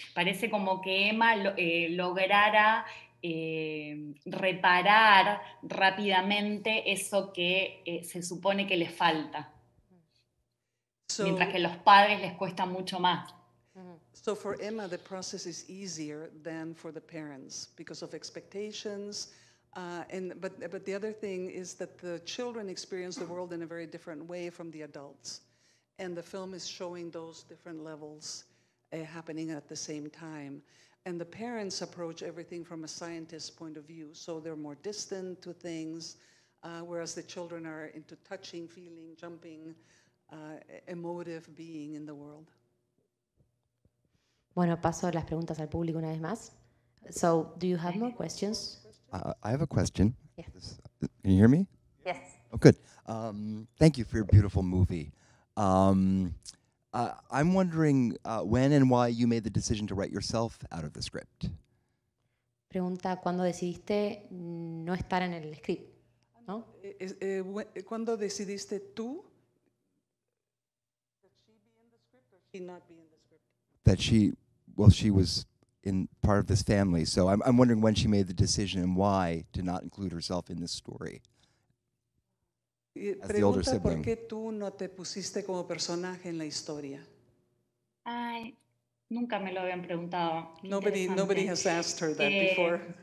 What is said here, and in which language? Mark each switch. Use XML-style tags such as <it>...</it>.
<es>Parece como que Emma lograra reparar rápidamente eso que se supone que le falta, mientras que a los padres les cuesta mucho más.</es> <en>So for Emma, the process is easier than for the parents because of expectations. But the other thing is that the children experience the world in a very different way from the adults. And the film is showing those different levels happening at the same time. And the parents approach everything from a scientist's point of view. So they're more distant to things, whereas the children are into touching, feeling, jumping, emotive being in the world.</en> <es>Bueno, paso las preguntas al público una vez más.</es> <en>So, do you have more questions? I have a question. Yeah. Can you hear me? Yes. Oh, good. Thank you for your beautiful movie. I'm wondering when and why you made the decision to write yourself out of the script.</en> <es>Pregunta, ¿cuándo decidiste no estar en el script? ¿No? ¿Cuándo decidiste tú</es> <en>that she be in the script or she not be in the script? That she was in part of this family. So I'm wondering when she made the decision and why to not include herself in this story. As the older</en> <es>Pregunta</es> <en>sibling.</en> <es>por qué tú no te pusiste como personaje en la historia. Ay, nunca me lo habían preguntado.</es> <en>Nobody has asked her that before.</en>